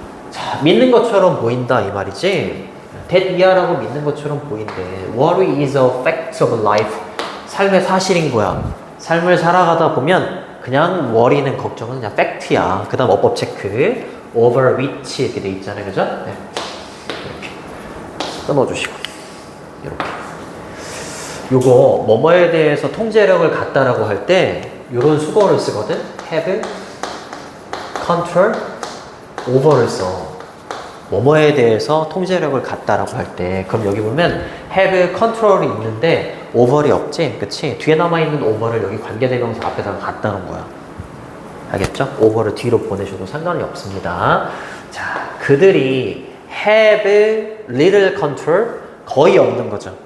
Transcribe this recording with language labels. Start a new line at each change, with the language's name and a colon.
Korean: 자, 믿는 것처럼 보인다 이 말이지. that 이하라고 믿는 것처럼 보이는데
English: worry is a fact of life.
Korean: 삶의 사실인 거야. 삶을 살아가다 보면 그냥 worry는 걱정은 그냥 팩트야. 그 다음 어법 체크 over which 이렇게 돼 있잖아요. 그죠? 네. 이렇게 끊어주시고 이렇게 요거 뭐뭐에 대해서 통제력을 갖다라고 할 때 요런 수거를 쓰거든.
English: have control over
Korean: 를 써. 뭐뭐에 대해서 통제력을 갖다라고 할 때 그럼 여기 보면 have control이 있는데 over이 없지? 그치? 뒤에 남아있는 over를 여기 관계대명사 앞에다가 갖다 놓은 거야. 알겠죠? over를 뒤로 보내셔도 상관이 없습니다. 자, 그들이
English: have little control
Korean: 거의 없는 거죠.